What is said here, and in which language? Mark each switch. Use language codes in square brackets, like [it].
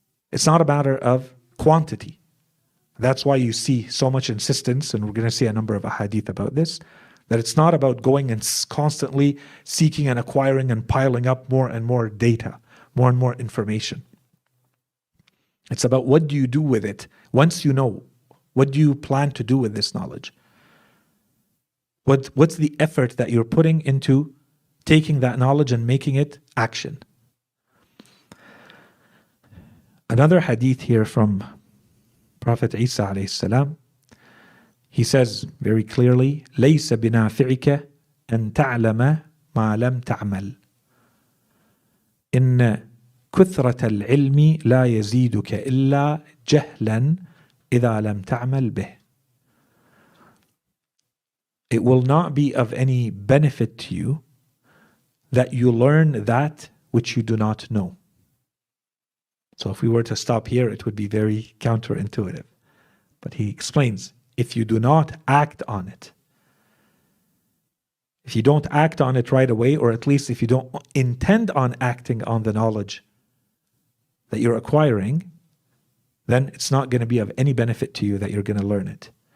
[en] It's not a matter of quantity. That's why you see so much insistence, and we're going to see a number of ahadith about this, that it's not about going and constantly seeking and acquiring and piling up more and more data, more and more information. It's about what do you do with it once you know. What do you plan to do with this knowledge? What's the effort that you're putting into taking that knowledge and making it action? Another hadith here from Prophet Isa alayhi salam, he says very clearly, [ar] لَيْسَ بِنَافِعِكَ أَن تَعْلَمَ مَا لَمْ تَعْمَلْ إِنَّ كثرة العلم لا يزيدك إلا جهلا إذا لم تعمل به. [en] It will not be of any benefit to you that you learn that which you do not know. So if we were to stop here, it would be very counterintuitive. But he explains, if you do not act on it, if you don't act on it right away, or at least if you don't intend on acting on the knowledge that you're acquiring, then it's not going to be of any benefit to you that you're going to learn it.